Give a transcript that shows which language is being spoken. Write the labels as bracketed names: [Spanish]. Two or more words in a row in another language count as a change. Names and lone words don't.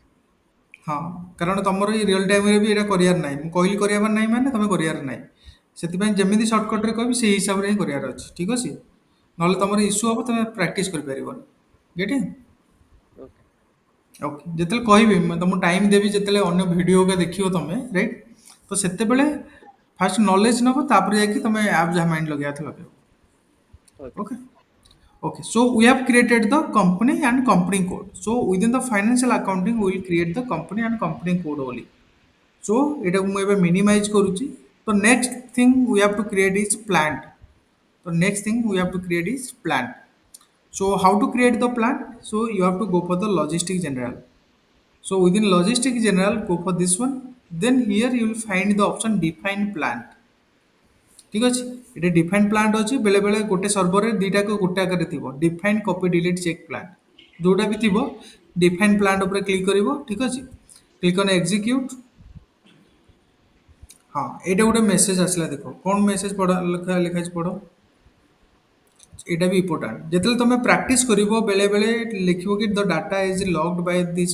[Odia] ହଁ କାରଣ ତମର ଏଇ ରିଅଲ ଟାଇମରେ ବି ଏଇଟା କରିବାର ନାହିଁ ମୁଁ କହିଲି କରିବାର ନାହିଁ ମାନେ ତମେ କରିବାର ନାହିଁ ସେଥିପାଇଁ ଯେମିତି ସର୍ଟକଟରେ କହିବି ସେଇ ହିସାବରେ ହିଁ କରିବାର ଅଛି ଠିକ ଅଛି ନହେଲେ ଓକେ ତମର ଇସ୍ୟୁ ହବ ତମେ ପ୍ରାକ୍ଟିସ କରିପାରିବନି ଗେଟ୍ ଓକେ ଓକେ ଯେତେବେଳେ କହିବି ମୁଁ ତମକୁ ଟାଇମ୍ ଦେବି ଯେତେବେଳେ ଅନ୍ୟ ଭିଡ଼ିଓ ହେରିକା ଦେଖିବ ତମେ ରାଇଟ୍ ତ ସେତେବେଳେ [English] fast knowledge [Odia] ନେବ ତାପରେ ଯାଇକି ତମେ ଆପ୍ ଯାହା ମାଇଣ୍ଡ ଲଗେଇବା କଥା ଲଗେଇବ ଓକେ [English] ଓକେ Okay, so we have created the company and company code. So within the financial accounting, we will create the company and company code only. [Odia] So এটা ମୁଁ ଏବେ minimize କରୁଛି. [English] So next thing we have to create is plant. So next thing we have to create is plant. So how to create the plant? So you have to go for the logistic general. So within logistic general, go for this one. Then here you will find the option define plant. [Odia] ঠিক ଅଛି ଏଠି [English] define plant [Odia] ଅଛି ବେଳେବେଳେ ଗୋଟେ ସର୍ଭରରେ ଦୁଇଟାକୁ ଗୋଟେ ଆକାରରେ ଥିବ [English] define copy delete check plant [Odia] ଯେଉଁଟା ବି ଥିବ [English] define plant [Odia] ଉପରେ କ୍ଲିକ୍ କରିବ ଠିକ୍ ଅଛି [English] click on execute [Odia] ହଁ ଏଇଟା ଗୋଟେ ମେସେଜ ଆସିଲା ଦେଖ କ'ଣ ମେସେଜ ପଢ଼ ଲେଖା ପଢ଼ ଏଇଟା ବି ଇମ୍ପୋର୍ଟାଣ୍ଟ ଯେତେବେଳେ ତମେ ପ୍ରାକ୍ଟିସ୍ କରିବ ବେଳେବେଳେ ଲେଖିବ କି [English] the data is logged by this